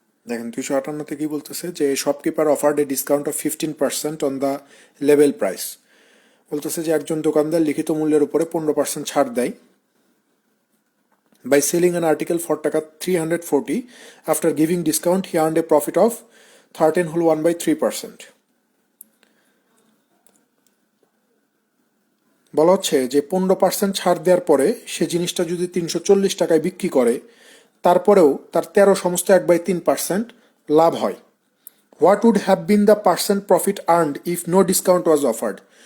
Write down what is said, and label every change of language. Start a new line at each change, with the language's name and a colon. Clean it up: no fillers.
Bangla: দেখেন 258 কি বলতেছে,
English: যে shopkeeper offered a discount of 15% on the level price.
Bangla: বলতেছে যে একজন দোকানদার লিখিত মূল্যের উপরে 15% ছাড় দেয়
English: by selling an article for টাকা 340, after giving discount he earned a profit of 13.1/3%।
Bangla: বলা হচ্ছে যে 15% ছাড় দেওয়ার পরে সে জিনিসটা যদি 340 টাকায় বিক্রি করে, তারপরেও তার 13/3% লাভ হয়।
English: What would have been the percent profit earned if no discount was offered?